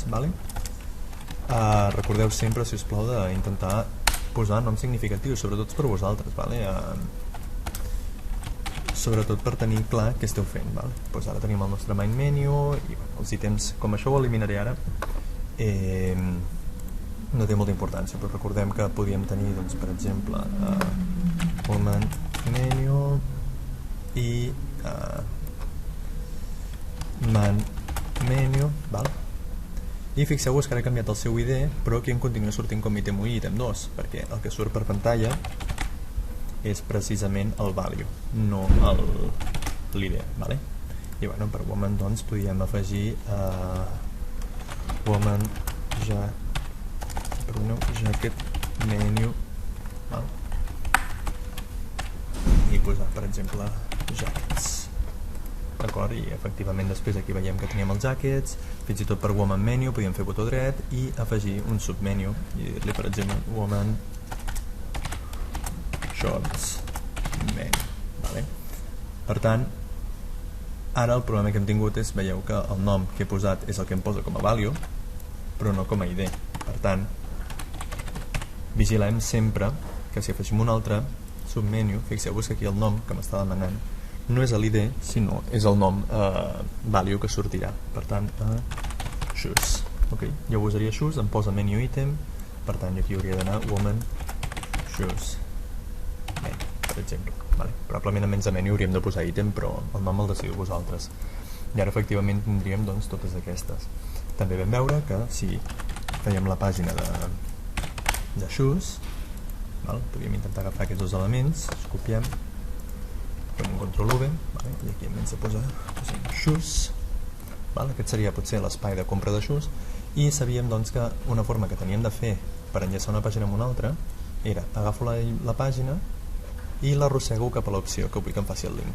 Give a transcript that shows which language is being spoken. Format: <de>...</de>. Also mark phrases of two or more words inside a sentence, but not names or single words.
<ca>Recordeu sempre, si us plau, d'intentar posar noms significatius, sobretot per vosaltres, sobretot per tenir clar què esteu fent. Ara tenim el nostre</ca> <en>main menu</en> <ca>i els ítems, com això ho eliminaré ara, no té molta importància, però recordem que podíem tenir, per exemple,</ca> <en>woman menu i man menu,</en> <ca>i fixeu-vos que ara he canviat el seu ID, però aquí em continua sortint com item 1 i item 2, perquè el que surt per pantalla és precisament el value, no l'ID. I per woman doncs podríem afegir</ca> <en>woman jacket menu</en> <ca>i posar, per exemple, jackets. D'acord? I efectivament després aquí veiem que teníem els jackets, fins i tot per</ca> <en>woman menu</en> <ca>podíem fer botó dret i afegir un submenu i dir-li, per exemple,</ca> <en>woman shorts menu.</en> <ca>Per tant, ara el problema que hem tingut és, veieu que el nom que he posat és el que em posa com a value però no com a ID. Per tant, vigilem sempre que si afegim un altre submenu, fixeu-vos que aquí el nom que m'està demanant no és l'ID, sinó és el nom value que sortirà. Per tant, shoes. Jo usaria shoes, em posa</ca> <en>menu item,</en> <ca>per tant aquí hauria d'anar</ca> <en>woman shoes menu,</en> <ca>per exemple. Probablement a menys de menu hauríem de posar item, però el nom el decidiu vosaltres. I ara efectivament tindríem totes aquestes. També vam veure que si fèiem la pàgina de shoes, podríem intentar agafar aquests dos elements, els copiem, fem un Ctrl+V, i aquí en menys de posar shoes, aquest seria potser l'espai de compra de shoes, i sabíem que una forma que teníem de fer per enllaçar una pàgina amb una altra era agafo la pàgina i l'arrossego cap a l'opció que vull que em faci el link.</ca>